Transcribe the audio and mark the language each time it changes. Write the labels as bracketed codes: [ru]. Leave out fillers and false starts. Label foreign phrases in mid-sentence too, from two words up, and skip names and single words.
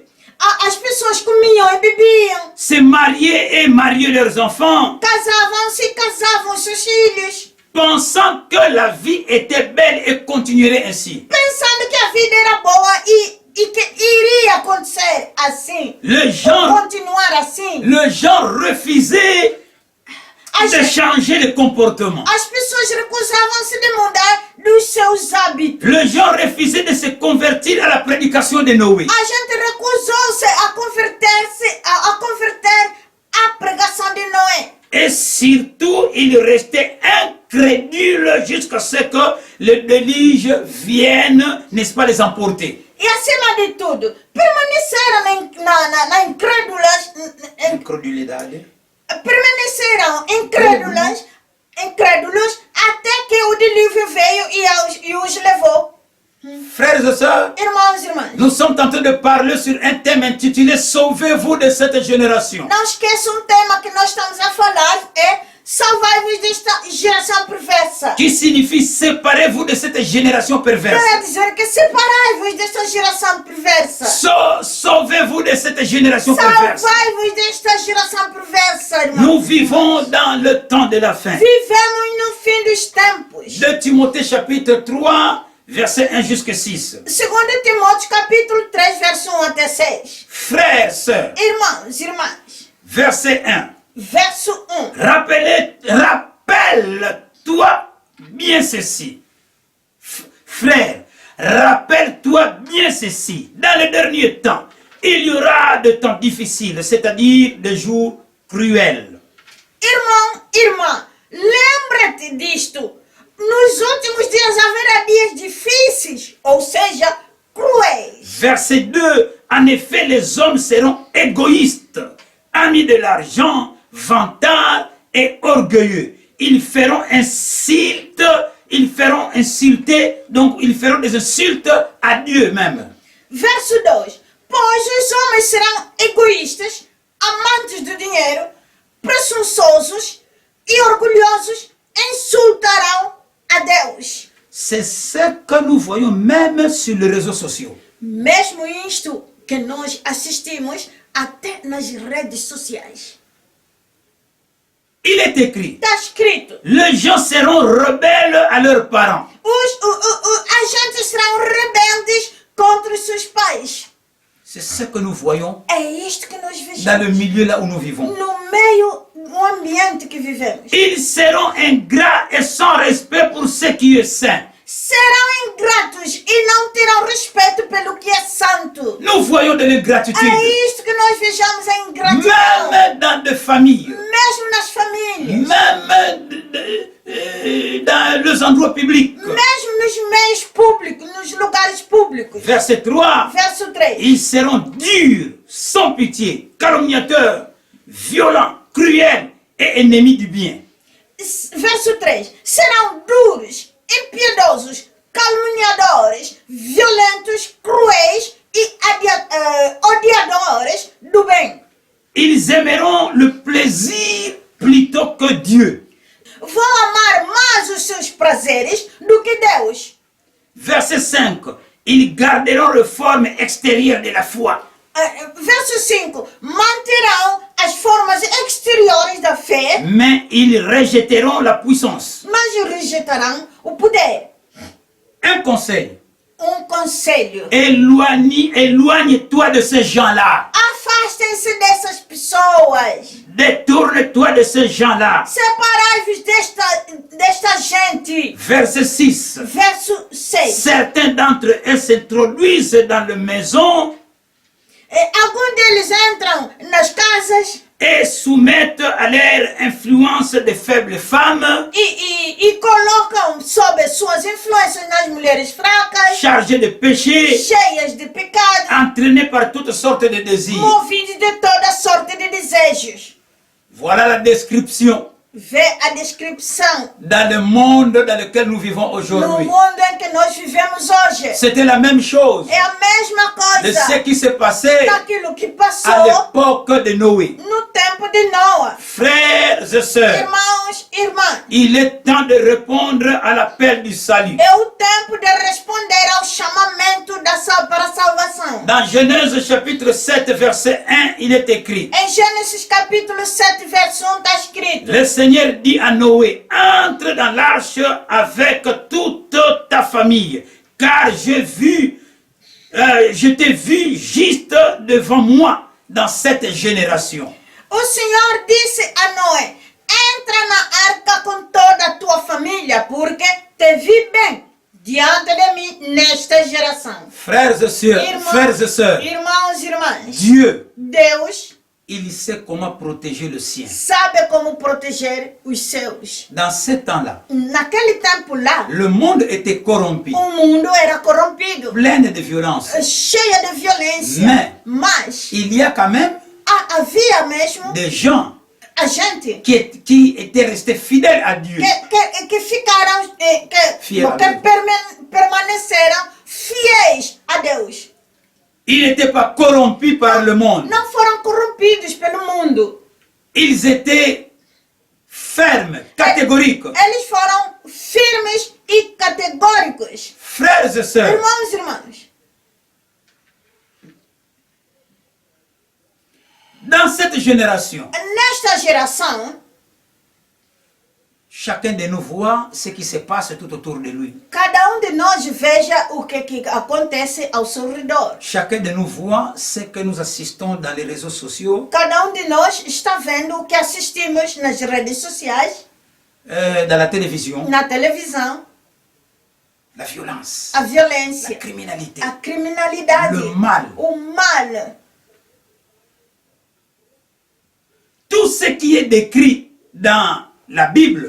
[pt] as pessoas comiam e bebiam, [fr] se mariaient et mariaient leurs enfants, [pt] casavam-se e casavam os seus filhos, [fr] pensant que la vie était belle et continuerait ainsi. [pt] pensando que a vida era boa e que iria acontecer assim, [fr] Les gens, [pt] continuar assim. [fr] refusaient de changer de comportement. [pt] As pessoas recusavam-se de mudar dos seus hábitos. [fr] Les gens refusaient de se convertir à la prédication de Noé. [pt] A gente recusou-se a converter a pregação de Noé. [fr] Et surtout, ils restaient incrédules jusqu'à ce que le déluge vienne, n'est-ce pas, les emporter. [pt] E acima de tudo, permaneceram na [fr] Incrédulité. [pt] permaneceram incrédulos até que o dilúvio veio e os levou. [fr] Frères et sœurs, [pt] Irmãos e irmãs, [fr] nous sommes en train de parler sur un thème intitulé Sauvez-vous de cette génération. [pt] não esqueça um tema que nós estamos a falar, é salvai-vos desta geração perversa. [fr] Qui signifie séparez-vous de cette génération perverse. [pt] Quer dizer que separai-vos desta geração perversa. [fr] Sauvez-vous de cette génération perverse. [pt] Salvai-vos desta geração perversa, irmãos. [fr] Nous vivons dans le temps de la fin. [pt] Vivemos no fim dos tempos. [fr] 2 Timothée chapitre 3, verset 1 jusqu'à 6. [pt] Segundo Timóteo capítulo 3, verso 1 até 6. [fr] Frères, sœurs, [pt] Irmãos, irmãs, [fr] verset 1. [pt] verso 1. [fr] Rappelle-toi bien ceci. Frère, rappelle-toi bien ceci. Dans les derniers temps, il y aura des temps difficiles, c'est-à-dire des jours cruels. [pt] Irmão, irmã, lembra-te disto. Nos últimos dias haverá dias difíceis, ou seja, cruéis. [fr] Verset 2. En effet, les hommes seront égoïstes, amis de l'argent, vantards et orgueilleux. Ils feront insulter, donc ils feront des insultes à Dieu même. [pt] Verso 2. Pois os homens serão egoístas, amantes do dinheiro, presunçosos e orgulhosos, insultarão a Deus. [fr] C'est ce que nous voyons même sur les réseaux sociaux. [pt] Mesmo isto que nós assistimos até nas redes sociais. [fr] Il est écrit, [pt] Está escrito. [fr] les gens seront rebelles à leurs parents. [pt] As gente serão rebeldes contra os seus pais. [fr] C'est ce que nous voyons [pt] É isto que nós vejamos [fr] dans le milieu là où nous vivons. [pt] no meio, no ambiente que vivemos. [fr] Ils seront ingrats et sans respect pour ce qui est saint. [pt] Serão ingratos e não terão respeito pelo que é santo. [fr] Nous voyons de l'ingratitude, [pt] É isto que nós vejamos a ingratidão. [fr] même dans des familles, [pt] Mesmo nas famílias. [fr] même dans les endroits publics. [pt] Mesmo nos meios públicos, nos lugares públicos. [fr] Verset 3. [pt] Verso 3. [fr] Ils seront durs, sans pitié, calomniateurs, violents, cruels et ennemis du bien. [pt] Verso 3. Serão duros, impiedosos, caluniadores, violentos, cruéis e odiadores do bem. [fr] Ils aimeront le plaisir plutôt que Dieu. [pt] Vão amar mais os seus prazeres do que Deus. [fr] Verset 5. Ils garderont les formes extérieures de la foi. [pt] Verso 5. Manterão as formas exteriores da fé, [fr] Mais ils rejetteront la puissance. [pt] mas rejeitarão o poder. [fr] Un conseil. [pt] Conselho. [fr] Éloigne-toi de ces gens-là. [pt] Afastem-se dessas pessoas. [fr] Détourne-toi de ces gens-là. [pt] Separai-vos desta gente. [fr] Verset 6. [pt] Verso 6. [fr] Certains d'entre eux s'introduisent dans les maisons [pt] Alguns deles entram nas casas [fr] et soumettent à leur influence de faibles femmes [pt] e colocam sob suas influências nas mulheres fracas, [fr] chargées de péché, [pt] cheias de pecado, [fr] entraînées par toutes sortes de désirs. [pt] movidos de toda sorte de desejos. [fr] Voilà la description [pt] Vê a descrição [fr] dans le monde dans lequel nous vivons [pt] no [fr] aujourd'hui. [pt] mundo em que nós vivemos hoje. [fr] C'était la même chose [pt] É a mesma [fr] de ce [pt] coisa [fr] qui se passait [pt] daquilo que [fr] à [pt] passou [fr] l'époque de Noé. [pt] no tempo de Noa. [fr] Frères et sœurs, [pt] Irmãos, irmãs, [fr] il est temps de répondre à l'appel du salut. [pt] é o tempo de responder ao chamamento para a salvação. [fr] Dans Genèse chapitre 7 verset 1, il est écrit: [pt] Em Gênesis capítulo 7, verso 1 está escrito: [fr] le Seigneur dit à Noé: entre dans l'arche avec toute ta famille, car je t'ai vu juste devant moi dans cette génération. [pt] O Senhor disse a Noé: entra na arca com toda a tua família, porque te vi bem diante de mim nesta geração. [fr] Frères et sœurs, [pt] Irmãos e irmãs, [fr] Dieu, [pt] Deus [fr] il sait comment protéger le sien. [pt] sabe como proteger os seus. [fr] Dans ce temps-là, [pt] Naquele tempo lá, [fr] le monde était corrompu, [pt] o mundo era corrompido, [fr] plein de violence. [pt] cheia de violência. Mas [fr] Il y a quand même [pt] havia mesmo [fr] des gens [pt] a gente [fr] qui étaient restés fidèles à Dieu. [pt] que ficaram, Fiel a que permaneceram fiéis a Deus. [fr] Ils n'étaient pas corrompus par le monde. [pt] Não foram corrompidos pelo mundo. [fr] Ils étaient fermes, catégoriques. [pt] Eles foram firmes e categóricos. [fr] Frères et sœurs, [pt] Irmãos e irmãs, [fr] dans cette génération, [pt] nesta geração, [fr] chacun de nous voit ce qui se passe tout autour de lui. [pt] cada de nós veja o que acontece ao seu redor. [fr] Chacun de nous voit ce que nous assistons dans les réseaux sociaux, [pt] Cada de nós está vendo o que assistimos nas redes sociais, [fr] dans la télévision, [pt] na televisão, [fr] la violence, [pt] a [fr] la [pt] violência, [fr] criminalité, [pt] a criminalidade, [fr] le mal. [pt] o mal. [fr] Tout ce qui est décrit dans la Bible,